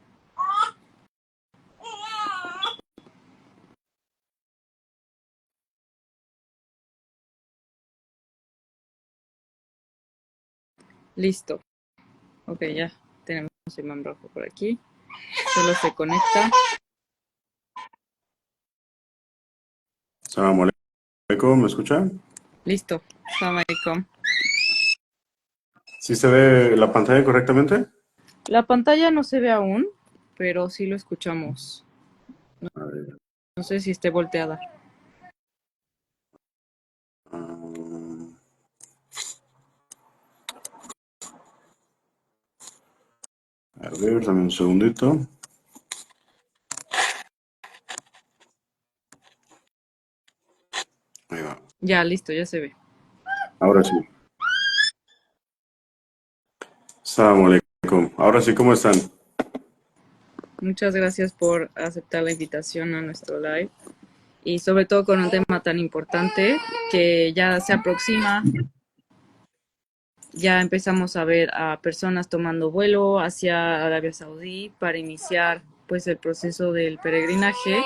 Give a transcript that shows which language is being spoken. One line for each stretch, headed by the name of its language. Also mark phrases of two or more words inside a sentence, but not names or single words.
Spanish: Listo. Ok, ya tenemos a Imam Rafa por aquí. Solo se conecta.
Arabic: سلام عليكم,
Spanish: ¿me escuchan? Listo.
Arabic: سلام عليكم.
Spanish: ¿Sí se ve la pantalla correctamente? La pantalla no se ve aún, pero sí lo escuchamos. No sé si esté volteada. A ver, dame un segundito. Ahí va. Ya, listo, ya se ve. Ahora sí.
Arabic: سلام عليكم.
Spanish: Ahora sí, ¿cómo están? Muchas gracias por aceptar la invitación a nuestro live y sobre todo con un tema tan importante que ya se aproxima. Ya empezamos a ver a personas tomando vuelo hacia Arabia Saudí para iniciar pues el proceso del peregrinaje.